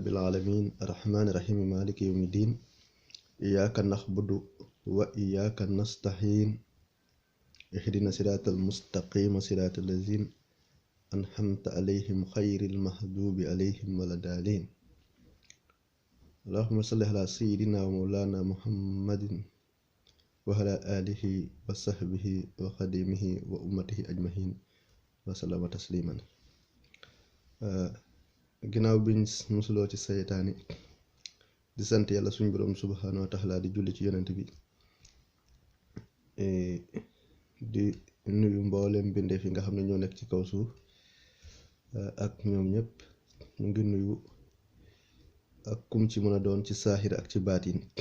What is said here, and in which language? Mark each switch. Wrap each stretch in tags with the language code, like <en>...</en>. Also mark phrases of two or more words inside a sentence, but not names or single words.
<ar>العالمين الرحمن الرحيم مالك يوم الدين إياك نعبد وإياك نستعين اهدنا الصراط المستقيم صراط الذين أنعمت عليهم غير المغضوب عليهم ولا الضالين اللهم صل على سيدنا ومولانا محمد وعلى آله وصحبه وخديمه وأمته أجمعين وسلم تسليما</ar> <wo>ginnaaw biñ musuloo ci seytaane di sant yàlla suñu borom</wo> <ar>سبحانه وتعالى</ar> <wo>di julli ci yonent bi di nuyu mboolem mbindeef yi nga xam ne ñoo nekk ci kaw suuf ak ñoom ñëpp ñu ngi nuyu ak kum ci mën a doon ci saaxir ak ci baatin</wo>